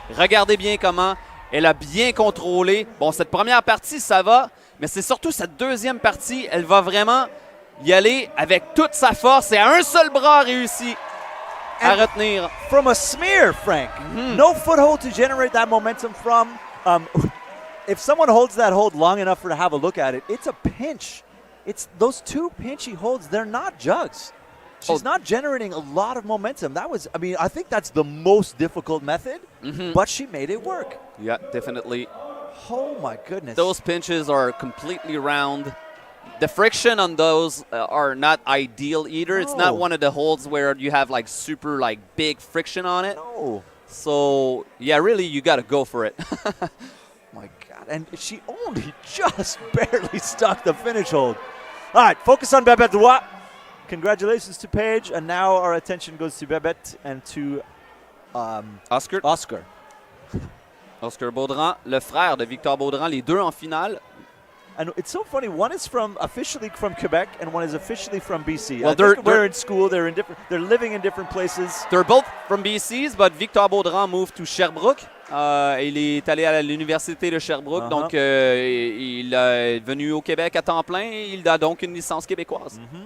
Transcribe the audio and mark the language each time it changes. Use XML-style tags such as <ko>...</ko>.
<fr>Regardez bien comment elle a bien contrôlé. Bon, cette première partie, ça va, mais c'est surtout cette deuxième partie, elle va vraiment y aller avec toute sa force et à un seul bras réussi à retenir.</fr> <en>From a smear, Frank. No foothold to generate that momentum from. If someone holds that hold long enough for to have a look at it, it's a pinch. It's those two pinchy holds, they're not jugs. She's not generating a lot of momentum. I think that's the most difficult method, but she made it work. Yeah, definitely. Oh my goodness. Those pinches are completely round. The friction on those are not ideal either. No. It's not one of the holds where you have super big friction on it. No. So, yeah, really you got to go for it. My God. And she only just barely stuck the finish hold. All right, focus on Babette Droit. Congratulations to Paige, and now our attention goes to Babette and to Oscar.</en> <fr>Oscar Baudran, le frère de Victor Baudran, les deux en finale.</fr> <en>And it's so funny. One is officially from Quebec, and one is officially from BC. Well, they're in school. They're living in different places. They're both from BCs, but Victor Baudran moved to Sherbrooke.</en> <fr>Il est allé à l'université de Sherbrooke, donc il est venu au Québec à temps plein. Il a donc une licence québécoise.</fr>